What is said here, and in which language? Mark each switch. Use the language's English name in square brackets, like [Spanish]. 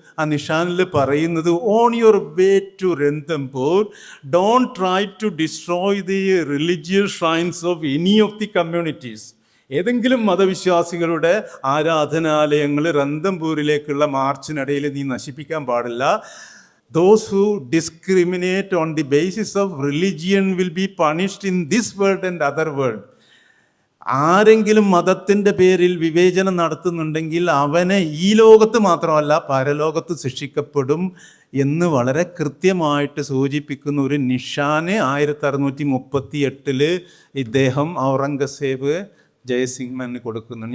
[Malayalam] ആ നിഷാനിൽ പറയുന്നത്, [English] On your way to Ranthambore don't try to destroy the religious shrines of any of the communities. [Malayalam] ഏതെങ്കിലും മതവിശ്വാസികളുടെ ആരാധനാലയങ്ങൾ റന്തംപൂരിലേക്കുള്ള മാർച്ചിനിടയിൽ നീ നശിപ്പിക്കാൻ പാടില്ല. [English] Those who discriminate on the basis of religion will be punished in this world and other world. [Malayalam] ആരെങ്കിലും മതത്തിൻ്റെ പേരിൽ വിവേചനം നടത്തുന്നുണ്ടെങ്കിൽ അവനെ ഈ ലോകത്ത് മാത്രമല്ല പരലോകത്ത് ശിക്ഷിക്കപ്പെടും എന്ന് വളരെ കൃത്യമായിട്ട് സൂചിപ്പിക്കുന്ന ഒരു നിഷാന് 1638 ഇദ്ദേഹം ഔറംഗസേബ് ജയസിംഹന് കൊടുക്കുന്നുണ്ട്.